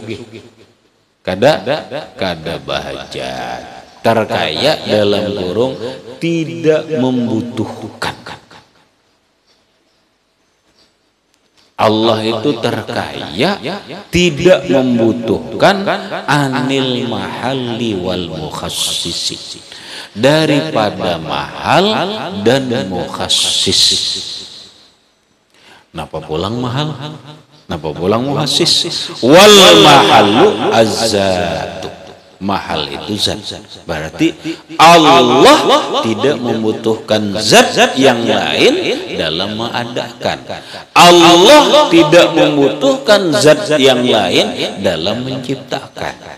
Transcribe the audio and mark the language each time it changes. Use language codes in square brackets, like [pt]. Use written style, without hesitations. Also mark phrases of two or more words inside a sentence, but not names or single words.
[bjn] Kada bahagia. [id] Terkaya dalam kurung tidak membutuhkan. Allah itu terkaya, tidak membutuhkan [ar] anil mahalli wal mukhassisi, [id] daripada mahal dan mukhassis. [bjn] Napa pulang mahal? Napa pulang mukhassis? [ar] Wal mahallu azzatu. [id] Mahal itu zat. Berarti Allah tidak membutuhkan zat yang lain dalam mengadakan. Allah tidak membutuhkan zat yang lain dalam menciptakan.